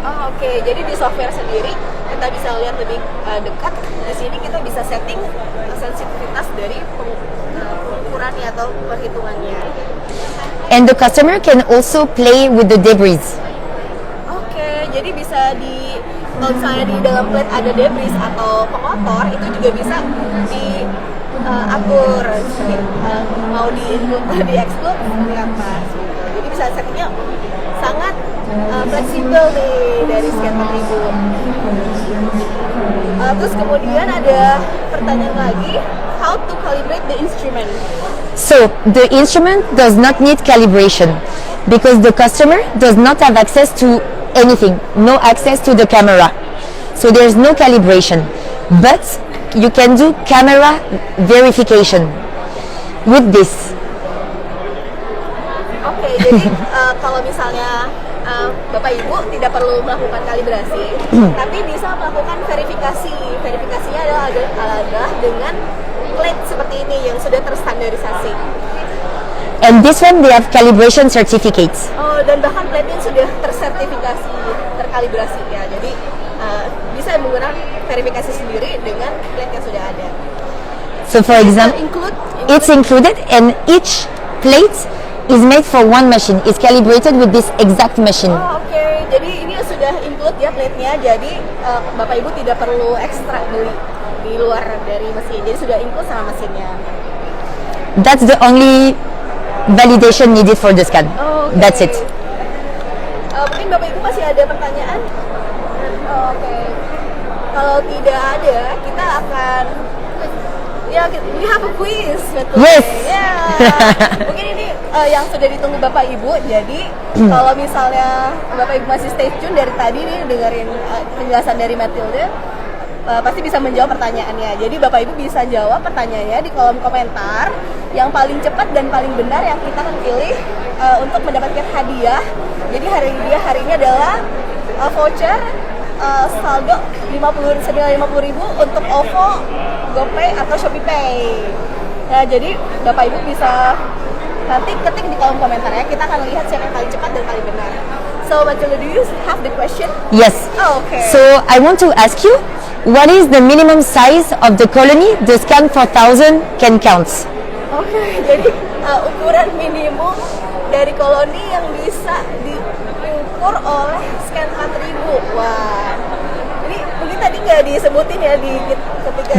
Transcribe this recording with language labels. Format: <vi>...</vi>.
<id>Oke, jadi di software sendiri kita bisa lihat lebih dekat. Di sini kita bisa setting sensitivitas dari pengukurannya atau perhitungannya.</id> <en>And the customer can also play with the debris.</en> <id>Oke, jadi bisa kalau misalnya di dalam plate ada debris atau pengotor, itu juga bisa diatur. Mau di exclude seperti apa. Jadi bisa settingnya sangat fleksibel nih dari scan 4000. Terus kemudian ada pertanyaan lagi,</id> <en>how to calibrate the instrument? So the instrument does not need calibration because the customer does not have access to anything, no access to the camera. So there's no calibration, but you can do camera verification with this.</en> <id>Oke, jadi kalau misalnya Bapak Ibu tidak perlu melakukan kalibrasi, tapi bisa melakukan verifikasi. Verifikasinya adalah dengan plate seperti ini yang sudah terstandarisasi.</id> <en>And this one they have calibration certificates.</en> <id>Oh, dan bahkan plate-nya sudah tersertifikasi, terkalibrasi ya. Jadi bisa menggunakan verifikasi sendiri dengan plate yang sudah ada.</id> <en>So for example, it's included, and each plate is made for one machine. It's calibrated with this exact machine.</en> <id>Oh, oke. Jadi ini sudah include ya plate-nya. Jadi Bapak Ibu tidak perlu ekstra beli di luar dari mesin. Jadi sudah include sama mesinnya.</id> <en>That's the only validation needed for the scan. Oh, okay. That's it.</en> <id>Mungkin Bapak Ibu masih ada pertanyaan? Oh, oke. Kalau tidak ada, kita akan</id> <en>we have a quiz.</en> <id>Betul.</id> <en>Yes. Yeah.</en> <id>Mungkin ini yang sudah ditunggu Bapak Ibu. Jadi kalau misalnya Bapak Ibu masih stay tune dari tadi nih dengerin penjelasan dari Matilda, pasti bisa menjawab pertanyaannya. Jadi Bapak Ibu bisa jawab pertanyaannya di kolom komentar. Yang paling cepat dan paling benar yang kita akan pilih untuk mendapatkan hadiah. Jadi hari ini adalah voucher saldo senilai 50.000 untuk OVO, GoPay atau ShopeePay. Nah, jadi Bapak Ibu bisa nanti ketik di kolom komentar ya. Kita akan lihat siapa yang paling cepat dan paling benar.</id> <en>So, Matilda, do you have the question? Yes. Oh, okay. So I want to ask you, what is the minimum size of the colony the scan 4000 can count?</en> <id>Oke, jadi ukuran minimum dari koloni yang bisa diukur oleh scan 4000. Wah, ini mungkin tadi nggak disebutin ya ketika</id>